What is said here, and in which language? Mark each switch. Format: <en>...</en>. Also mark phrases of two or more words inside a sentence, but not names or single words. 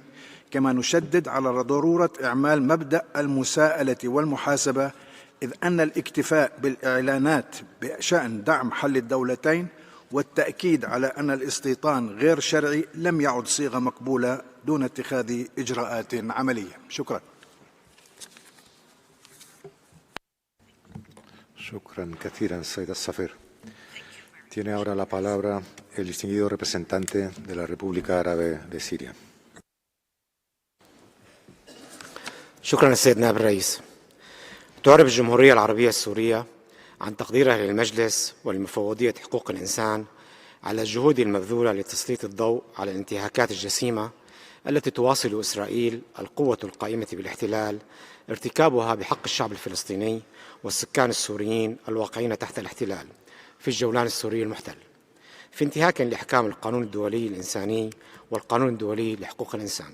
<ar>كما نشدد على ضرورة إعمال مبدأ المساءلة والمحاسبة، إذ أن الاكتفاء بالإعلانات بشأن دعم حل الدولتين والتأكيد على أن الاستيطان غير شرعي لم يعد صيغة مقبولة دون اتخاذ إجراءات عملية. شكرا. شكرا كثيرا، سيد السفير.</ar> <es>Tiene ahora la palabra el distinguido representante de la República Árabe de Siria.</es> <ar>شكرا السيد نائب الرئيس. تعرب الجمهورية العربية السورية عن تقديرها للمجلس ولمفوضية حقوق الإنسان على الجهود المبذولة لتسليط الضوء على الانتهاكات الجسيمة التي تواصل إسرائيل القوة القائمة بالاحتلال ارتكابها بحق الشعب الفلسطيني والسكان السوريين الواقعين تحت الاحتلال في الجولان السوري المحتل، في انتهاك لأحكام القانون الدولي الإنساني والقانون الدولي لحقوق الإنسان.</ar>